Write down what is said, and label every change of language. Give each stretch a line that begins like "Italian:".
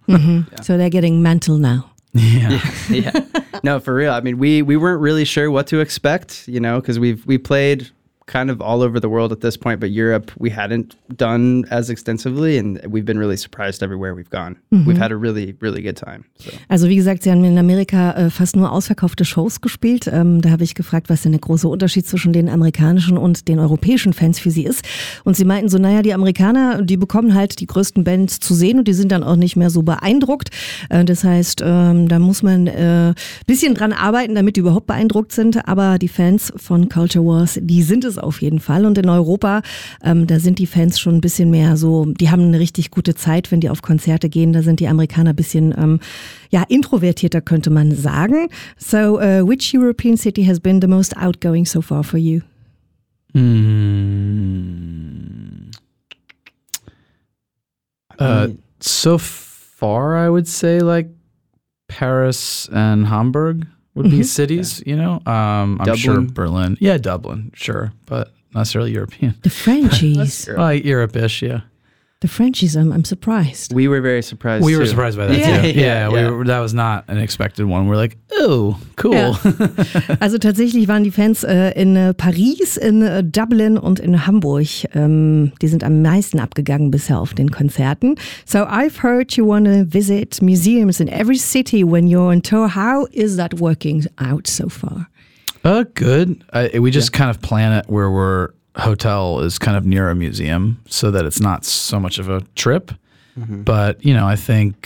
English: Mm-hmm. Yeah. So they're getting mental now. Yeah. No, for real. I mean, we weren't really sure what to expect, you know, because we played kind of all over the world at this point, but Europe we hadn't done as extensively and we've been really surprised everywhere we've gone. Mm-hmm. We've had a really, really good time. So.
German: Also wie gesagt, Sie haben in Amerika fast nur ausverkaufte Shows gespielt. Da habe ich gefragt, was denn der große Unterschied zwischen den amerikanischen und den europäischen Fans für Sie ist. Und Sie meinten so, naja, die Amerikaner, die bekommen halt die größten Bands zu sehen und die sind dann auch nicht mehr so beeindruckt. Das heißt, da muss man ein bisschen dran arbeiten, damit die überhaupt beeindruckt sind. Aber die Fans von Culture Wars, die sind es auf jeden Fall. Und in Europa, da sind die Fans schon ein bisschen mehr so, die haben eine richtig gute Zeit, wenn die auf Konzerte gehen. Da sind die Amerikaner ein bisschen introvertierter, könnte man sagen.
English: So, which European city has been the most outgoing so far for you? So far, I would say like Paris and Hamburg. Would be cities, yeah. You know? I'm Dublin. Sure Berlin. Yeah, Dublin, sure. But not necessarily European. The Frenchies. Europe-ish, yeah. The Frenchies, I'm surprised. We were very surprised, We too. Were surprised by that, yeah. too. Yeah. That was not an expected one. We're like, oh, cool. Yeah.
German: Also tatsächlich waren die Fans in Paris, in Dublin und in Hamburg. Die sind am meisten abgegangen bisher auf den Konzerten.
English: So I've heard you want to visit museums in every city when you're on tour. How is that working out so far? Good. We just kind of plan it where we're... Hotel is kind of near a museum so that it's not so much of a trip. Mm-hmm. But, you know, I think...